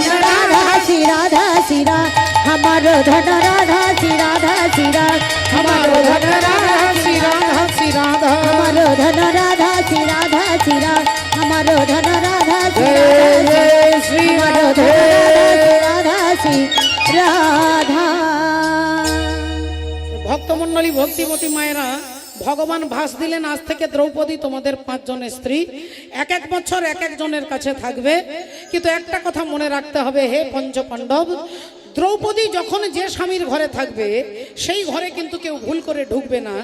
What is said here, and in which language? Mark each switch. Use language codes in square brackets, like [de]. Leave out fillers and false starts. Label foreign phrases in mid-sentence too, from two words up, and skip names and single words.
[hi] राधा श्री राधा श्री हमारो धन राधा श्री राधा श्री हमारो धन राधा श्री राधा श्री राधा, हमारो धन राधा श्री राधा श्री हमारो धन राधा श्री जय राधा जय श्री हमारो धन राधा श्री राधा। [bn] ভক্তমণ্ডলী ভক্তিমতী মায়েরা, ভগবান ভাস দিলেন আজ থেকে দ্রৌপদী তোমাদের 5 জনের স্ত্রী, এক এক বছর এক একজনের কাছে থাকবে। কিন্তু একটা কথা মনে রাখতে হবে হে পঞ্চপাণ্ডব, দ্রৌপদী যখন যে স্বামীর ঘরে থাকবে সেই ঘরে কিন্তু কেউ ভুল করে ঢুকবে না।